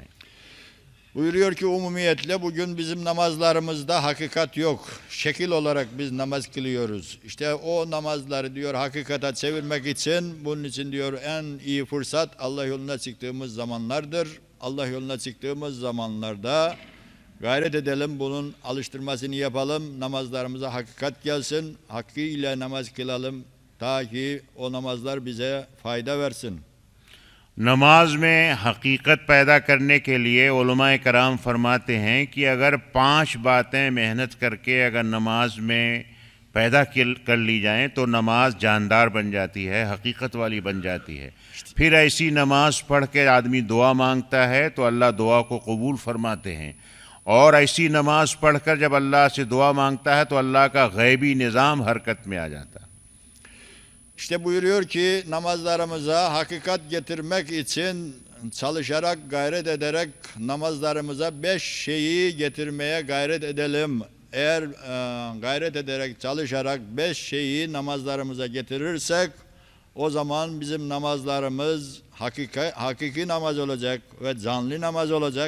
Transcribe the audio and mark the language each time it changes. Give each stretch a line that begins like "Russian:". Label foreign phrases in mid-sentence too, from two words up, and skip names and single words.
Turkish: Buyuruyor ki umumiyetle bugün bizim namazlarımızda hakikat yok. Şekil olarak biz namaz kılıyoruz. İşte o namazları diyor hakikate çevirmek için, bunun için diyor en iyi fırsat Allah yoluna çıktığımız zamanlardır. Allah yoluna çıktığımız zamanlarda gayret edelim, bunun alıştırmasını yapalım. Namazlarımıza hakikat gelsin. Hakkıyla namaz kılalım ta ki o namazlar bize fayda versin.
Hindi: नमाज में हकीकत पैदा करने के लिए उलमाए कराम फरमाते हैं कि अगर 5 बातें मेहनत करके अगर नमाज में पैदा कर ली जाएं तो नमाज जानदार बन जाती है, हकीकत वाली बन जाती है। फिर ऐसी नमाज पढ़ के आदमी दुआ मांगता है तो अल्लाह दुआ को कबूल फरमाते हैं, और ऐसी नमाज पढ़कर जब अल्लाह से दुआ मांगता है तो अल्लाह का गैबी निज़ाम हरकत में आ जाता है।
Turkish: İşte buyuruyor ki namazlarımıza hakikat getirmek için çalışarak, gayret ederek namazlarımıza 5 şeyi getirmeye gayret edelim. Eğer gayret ederek, çalışarak 5 şeyi namazlarımıza getirirsek o zaman bizim namazlarımız hakiki namaz olacak ve canlı namaz olacak.